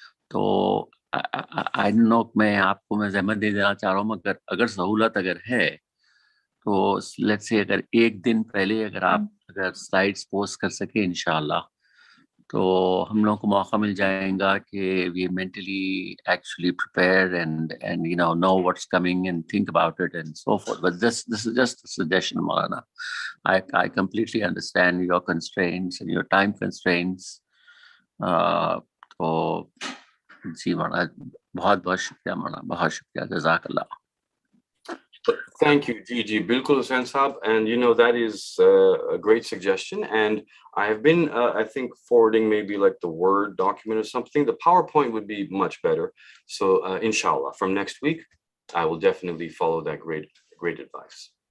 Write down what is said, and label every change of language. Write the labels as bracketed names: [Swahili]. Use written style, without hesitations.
[Urdu] تو [English] I don't know, [Urdu] میں آپ کو زحمت دے دینا چاہ رہا ہوں، مگر اگر سہولت اگر ہے تو [English] let's say [Urdu] اگر ایک دن پہلے اگر سلائڈس پوسٹ کر سکے انشاءاللہ، تو ہم لوگوں کو موقع مل جائے گا کہ [English] We mentally actually prepare and know what's coming and think about it and so forth. But this is just suggestion Maulana. I completely understand your constraints and your time constraints. [Urdu] تو جی مولانا بہت بہت شکریہ مولانا، بہت شکریہ، جزاک اللہ. [English] Thank you. [Urdu] Ji, bilkul [English] Hussain Saab. And that is a great suggestion. And I have been, I think, forwarding maybe like the Word document or something. The PowerPoint would be much better. So inshallah, from next week, I will definitely follow that great advice.